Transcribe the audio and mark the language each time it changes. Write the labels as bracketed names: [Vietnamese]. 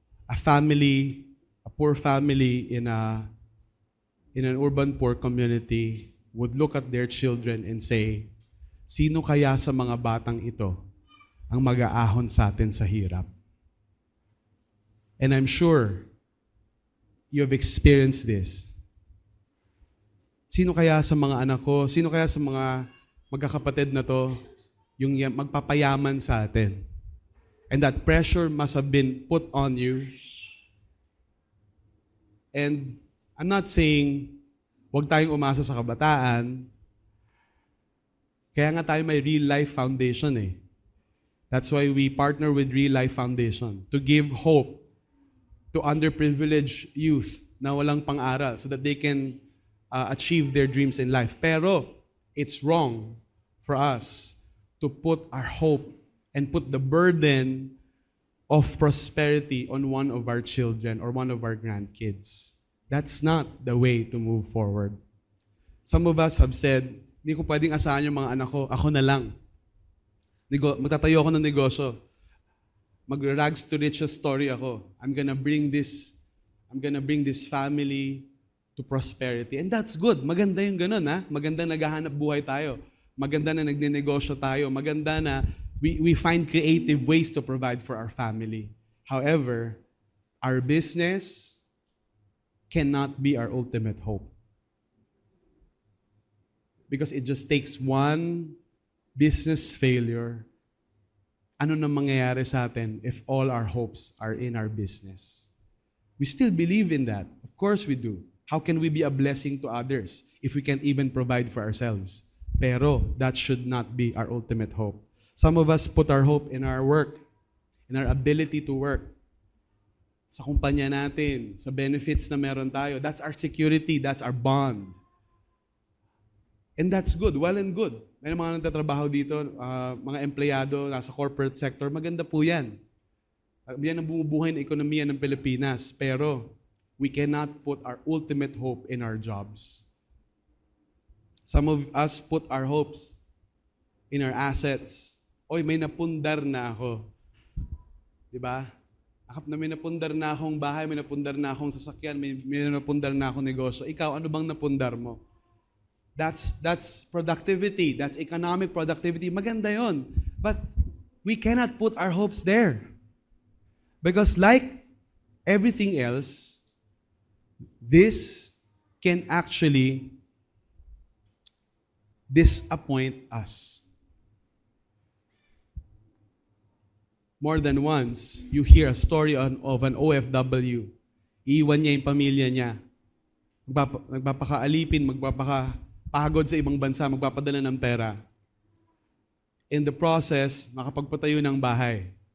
[English] A poor family in an urban poor community would look at their children and say, [Filipino] sino kaya sa mga batang ito ang mag-aahon sa atin sa hirap? [English] And I'm sure you have experienced this. [Filipino] Sino kaya sa mga anak ko, sino kaya sa mga magkakapatid na to, yung magpapayaman sa atin? [English] And that pressure must have been put on you. And I'm not saying [Filipino] huwag tayong umasa sa kabataan. Kaya nga tayo may real life foundation eh. [English] That's why we partner with Real Life Foundation to give hope to underprivileged youth [Filipino] na walang pang-aral [English] so that they can achieve their dreams in life. Pero it's wrong for us to put our hope and put the burden of prosperity on one of our children or one of our grandkids. That's not the way to move forward. Some of us have said, [Filipino] hindi ko pwedeng asahan yung mga anak ko, ako na lang. Magtatayo ako ng negosyo. Mag-rags to riches story ako. [English] I'm gonna bring this family to prosperity. And that's good. [Filipino] Maganda yung ganun, ha? Maganda naghahanap buhay tayo. Maganda na nagnenegosyo tayo. Maganda na [English] we find creative ways to provide for our family. However, our business cannot be our ultimate hope. Because it just takes one business failure. [Filipino] Ano na mangyayari sa atin [English] if all our hopes are in our business? We still believe in that. Of course we do. How can we be a blessing to others if we can't even provide for ourselves? Pero that should not be our ultimate hope. Some of us put our hope in our work, in our ability to work. [Filipino] Sa kumpanya natin, sa benefits na meron tayo. [English] That's our security, that's our bond. And that's good, well and good. [Filipino] May mga nagtatrabaho dito, mga empleyado, nasa corporate sector, maganda po yan. Yan ang bumubuhay ng ekonomiya ng Pilipinas. [English] Pero we cannot put our ultimate hope in our jobs. Some of us put our hopes in our assets. [Filipino] Oy, may napundar na ako. Diba? May napundar na akong bahay, may napundar na akong sasakyan, may napundar na akong negosyo. Ikaw, ano bang napundar mo? [English] That's productivity. That's economic productivity. [Filipino] Maganda yon. [English] But we cannot put our hopes there. Because like everything else, this can actually disappoint us. More than once, you hear a story of an OFW. [Filipino] Iiwan niya yung pamilya niya. Magpapakaalipin, magpapakapagod sa ibang bansa, magpapadala ng pera. [English] In the process, [Filipino] makapagpatayo ng bahay.